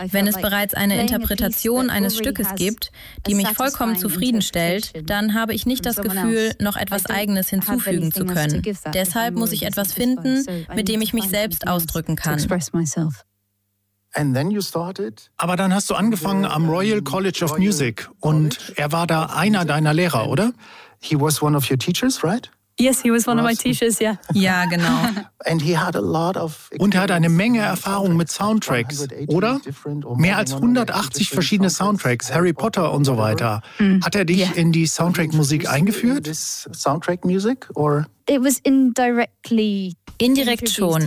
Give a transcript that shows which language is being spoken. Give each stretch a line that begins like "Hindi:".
German: Wenn es bereits eine Interpretation eines Stückes gibt, die mich vollkommen zufriedenstellt, dann habe ich nicht das Gefühl, noch etwas Eigenes hinzufügen zu können. Deshalb muss ich etwas finden, mit dem ich mich selbst ausdrücken kann.
English: And then you started.
German: Aber dann hast du angefangen am Royal College of Music und er war da einer deiner Lehrer, oder?
English: He was one of your teachers, right? Yes, he was one of my teachers, yeah.
German: Ja, genau.
English: And he had a lot of
German: und er hat eine Menge Erfahrung mit Soundtracks, oder? Mehr als 180 verschiedene Soundtracks, Harry Potter und so weiter. Hat er dich in die Soundtrack-Musik eingeführt? Soundtrack-Musik, or?
English: It was indirectly.
German: Indirekt schon.